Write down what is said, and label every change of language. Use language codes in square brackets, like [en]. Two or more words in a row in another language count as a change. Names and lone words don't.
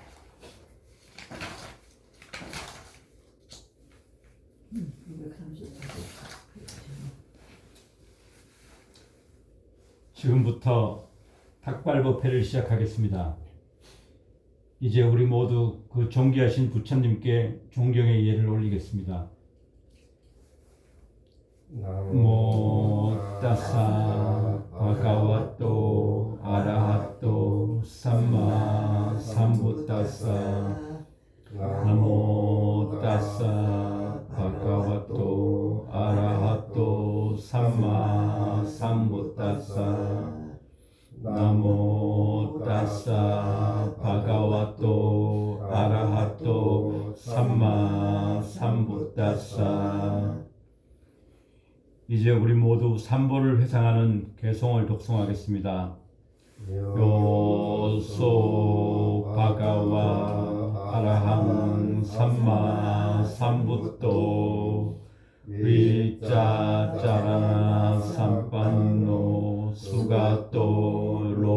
[ko] 지금부터 닭발법회를 시작하겠습니다. 이제 우리 모두 그 존귀하신 부처님께 존경의 예를 올리겠습니다. [pi] 나모 따사 바가와토 아라하토 삼마 삼부따사. 나모 따사 바가와토 아라하토 삼마 삼부따사. 나모 따사 바가와토 아라하토 삼마 삼부따사. [ko] 이제 우리 모두 삼보를 회상하는 개송을 독송하겠습니다. [pi] 요소 바가와 아라항 삼마 삼부토 위짜짜라나 삼판노 수가토